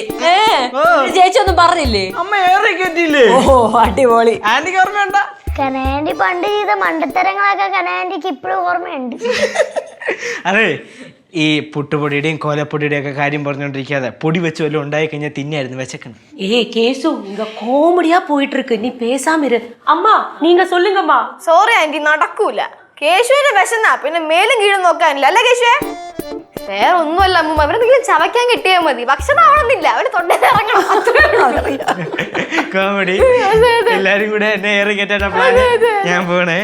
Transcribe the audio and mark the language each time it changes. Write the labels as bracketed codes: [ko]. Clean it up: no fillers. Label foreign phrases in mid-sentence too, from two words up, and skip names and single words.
[ml] ചേച്ചി ഒന്നും പറഞ്ഞില്ലേ? അമ്മ ഏറെ കയറ്റിയില്ലേ? ഓ, അടിപൊളി. ആന്റിക്ക് ഓർമ്മയുണ്ട? കനാൻഡി പണ്ട് ചെയ്ത മണ്ടത്തരങ്ങളൊക്കെ കനാൻഡിക്ക് ഇപ്പോഴും ഓർമ്മയുണ്ട്. അതെ, ഈ പുട്ടുപൊടിയുടെയും കോലപ്പൊടിയുടെയും ഒക്കെ കാര്യം പറഞ്ഞോണ്ടിരിക്കാതെ പൊടി വെച്ച് വല്ലതും ഉണ്ടായി കഴിഞ്ഞാൽ തിന്നായിരുന്നു വിശക്കണം. [ta] கேசு இங்க காமெடியா போயிட்டு இருக்கு, நீ பேசாம இரு. அம்மா நீங்க சொல்லுங்கம்மா. [en] sorry aunty, [ml] നടക്കൂല. കേശുവിന് വിശന്നാ പിന്നെ മേലും കീഴും നോക്കാനില്ല അല്ലേ കേശുവേ? വേറെ ഒന്നുമല്ല അമ്മൂമ്മ, അവരെന്തെങ്കിലും ചവയ്ക്കാൻ കിട്ടിയാൽ മതി. ഭക്ഷണം ആവണമെന്നില്ല, അവര് തൊണ്ടയിറങ്ങണം. കോമഡി. എല്ലാരും കൂടെ എന്നെ ഏറെ കേട്ടാ ഞാൻ പോണേ.